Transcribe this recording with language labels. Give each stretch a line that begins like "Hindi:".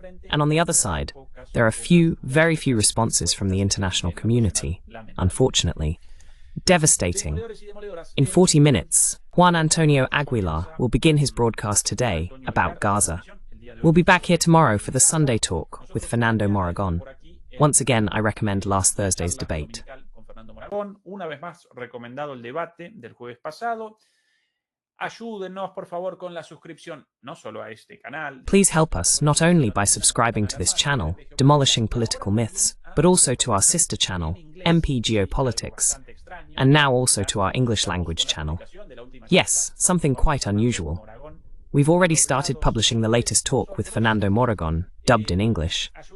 English: And on the other side, there are very few responses from the international community, unfortunately. Devastating. In 40 minutes, Juan Antonio Aguilar will begin his broadcast today about Gaza. We'll be back here tomorrow for the Sunday Talk with Fernando Moragon. Once again, I recommend last Thursday's debate.
Spanish: Una vez más, recomendado el debate del jueves pasado. Ayúdenos, por favor, con la suscripción, no solo a este canal.
English: Please help us not only by subscribing to this channel, Demolishing Political Myths, but also to our sister channel, MP Geopolitics, and now also to our English language channel. Yes, something quite unusual. We've already started publishing the latest talk with Fernando Moragon, dubbed in English.